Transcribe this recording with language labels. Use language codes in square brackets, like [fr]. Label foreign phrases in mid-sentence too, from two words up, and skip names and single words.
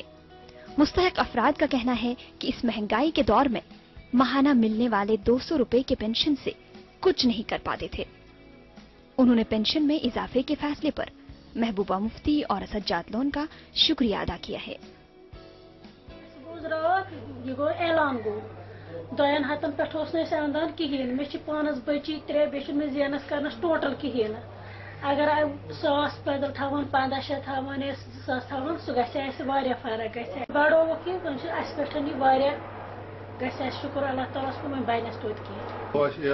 [ur] مستحق افراد کا کہنا ہے کہ اس مہنگائی کے دور میں ماہانہ ملنے والے 200 روپے کے پنشن سے کچھ نہیں کر پاتے تھے۔ انہوں نے پنشن میں اضافے کے فیصلے پر محبوبہ مفتی اور سجاد لون کا شکریہ ادا کیا ہے۔ [ks] دۄین ہتن پٮ۪ٹھ اوس نہٕ اَسہِ اندان کِہیٖنۍ۔ مےٚ چھِ پانس بچی 3، بیٚیہِ چھُنہٕ مےٚ زینس کرنس ٹوٹل کِہیٖنۍ نہٕ۔ اگر 100 بدل تھاوان 1500 تھاوان یا 2000 تھاوان، سُہ گژھِ اَسہِ واریاہ فرق گژھِ بڑووُکھ یہِ، وۄنۍ چھُ اَسہِ پٮ۪ٹھ یہِ واریاہ، گژھِ اَسہِ شُکر اللہ تعالیٰ ہس کُن، وۄنۍ بنٮ۪س توتہِ کینٛہہ۔